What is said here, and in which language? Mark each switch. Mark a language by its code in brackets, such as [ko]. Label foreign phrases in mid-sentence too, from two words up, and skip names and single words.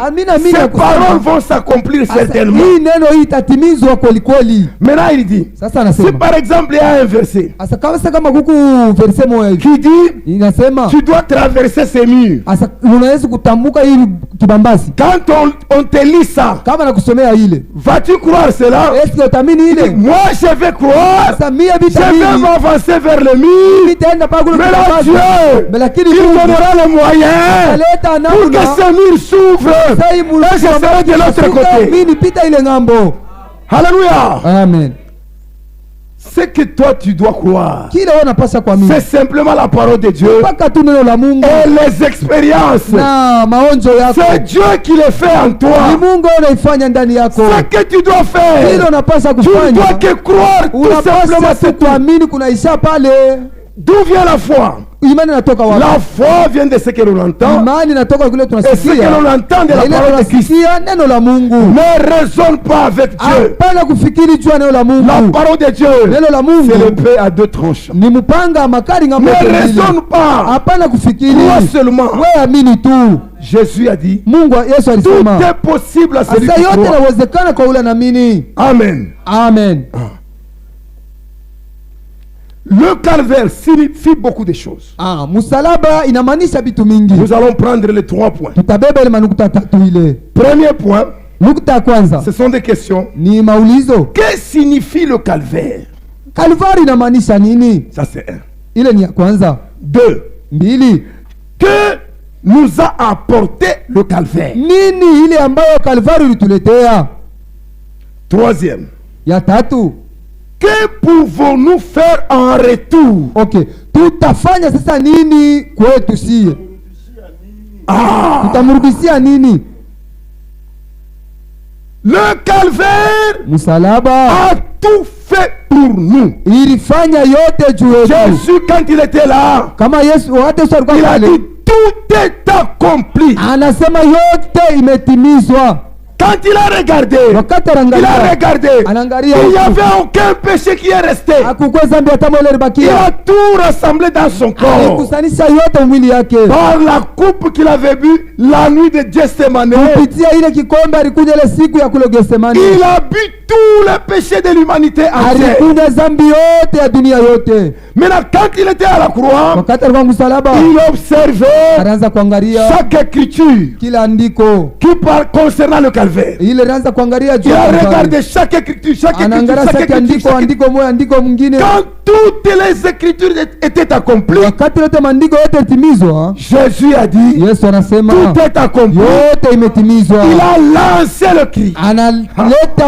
[sw] amina [fr] ces [sw] kusema. [fr] paroles vont s'accomplir [sw] Asa [fr] certainement. [sw] hii neno hii itatimizwa kweli kweli. [fr] Maintenant, il dit, [sw] Sasa si anasema, [fr] par exemple il y a un verset [sw] asa kama kuku verse moja hivi [fr] qui dit, [sw] inasema, [fr] tu dois traverser ces murs. [sw] asa unaweza kutambuka hili kibambasi. [fr] Quand on te lit ça, [sw] Kama nakusomea ile, [fr] vas-tu croire cela? [sw] eske utamini ile? [fr] Moi, je vais croire. [sw] Asa mia [fr] Je vais [sw] bitamini [fr] m'avancer vers le mur. [sw] bitaenda pa kule [fr] Mais là, [sw] kibambasi. [fr] Dieu, [sw] Lakini [fr] il [sw] Mungu [fr] donnera le moyen [sw] aleta [fr] pour que [sw] namna [fr] ce mur s'ouvre. [sw] sasa hii [fr] Là, je serai de l'autre côté. [sw] mimi nipita ile ngambo. Alléluia. Amen. [fr] Ce que toi, tu dois croire, [sw] Kile wewe unapaswa kuamini [fr] c'est simplement la parole de Dieu [sw] mpaka tu neno la Mungu [fr] et les expériences. [sw] na maonjo yako. [fr] C'est Dieu qui les fait en [sw] Ni [fr] toi. [sw] Mungu unaifanya ndani yako. [fr] Ce que tu dois [sw] Kile [fr] faire, [sw] unapaswa [fr] tu ne dois [sw] kufanya, [fr] que croire tout simplement. [sw] unapaswa tu [fr] C'est tout. [sw] kuamini. Kunaisha pale. [fr] D'où vient la foi? [sw] Imani inatoka wapi? [fr] La foi vient de ce que l'on entend [sw] Imani inatoka kule [fr] et ce que [sw] tunasikia. [fr] l'on entend de [sw] Na [fr] la [sw] ile [fr] parole de Christ. [sw] tunasikia neno la Mungu. [fr] Ne raisonne pas avec Dieu. [sw] Hapana kufikiri juu ya neno la [fr] La [sw] Mungu. [fr] parole de Dieu, [sw] Neno la [fr] c'est [sw] Mungu [fr] l'épée à deux tranches. [sw] ni mpanga makali ngambo [fr] Ne [sw] mbili. [fr] raisonne pas. [sw] Hapana kufikiri. [fr] Crois seulement. [sw] Wewe amini tu. [fr] Jésus a dit, [sw] Mungu Yesu [fr] tout [sw] alisema [fr] est possible à celui [sw] asa [fr] qui [sw] yote [fr] croit. [sw] inawezekana kwa ule naamini. Amen. Amen. [fr] Le calvaire signifie beaucoup de choses. [sw] Msalaba inamaanisha vitu mingi. [fr] Nous allons prendre les 3 points. [sw] Tutabeba ile manukuta tatu ile. [fr] Premier point, [sw] Nukta ya kwanza [fr] ce sont des questions. [sw] ni maulizo. [fr] Que signifie le calvaire? [sw] Kalvari inamaanisha nini? [fr] Ça c'est un. [sw] Ile ni ya kwanza. 2. Mbili, [fr] Que nous a apporté le calvaire? [sw] nini ile ambayo Kalvari ilituletea? [fr] 3e. [sw] Ya tatu, [fr] Que pouvons-nous faire en retour? [sw] okay, tutafanya sasa nini kwetu sie? Tutamrudishia nini? [fr] Le calvaire [sw] Msalaba [fr] a tout fait pour nous. [sw] ilifanya yote juu yetu. [fr] Jésus, quand il était là, [sw] Kama Yesu wakati Yesu alikuwa [fr] il a [sw] pale, [fr] dit tout est accompli. [sw] anasema yote imetimizwa. [fr] Quand il a regardé, [sw] Wakati [fr] il a [sw] anaangalia, [fr] regardé, [sw] anaangalia [fr] il n'y [sw] huku, [fr] avait aucun péché qui est resté. [sw] hakukuwa dhambi hata moja [fr] Il a [sw] ilibakia. [fr] tout rassemblé dans son corps. [sw] Alikusanisha yote mwili yake [fr] Par la coupe qu'il avait bu la nuit de Gethsemane, [sw] kupitia ile kikombe. Alikunywa ile siku ya kule Getsemani, [fr] il a bu tous les péchés de l'humanité entière. [sw] alikunywa dhambi yote ya dunia yote. [fr] Maintenant, quand il était à la croix, [sw] Wakati alikuwa msalaba, [fr] il observait [sw] anaanza kuangalia [fr] chaque écriture [sw] kila andiko [fr] qui parle concernant le calvaire. [sw] ile, anaanza kuangalia juu [fr] Il [sw] ya [fr] a [sw] Kalvari. [fr] regardé chaque écriture, chaque écriture, [sw] Anaangalia [fr] chaque [sw] sasa [fr] écriture, [sw] andiko, [fr] chaque écriture. [sw] andiko moja, andiko mwingine. [fr] Quand toutes les écritures étaient accomplies, [sw] Wakati yote maandiko yote yatimizwa, [fr] Jésus a dit, [sw] Yesu anasema [fr] tout est accompli. [sw] yote imetimizwa. [fr] Il a lancé le cri.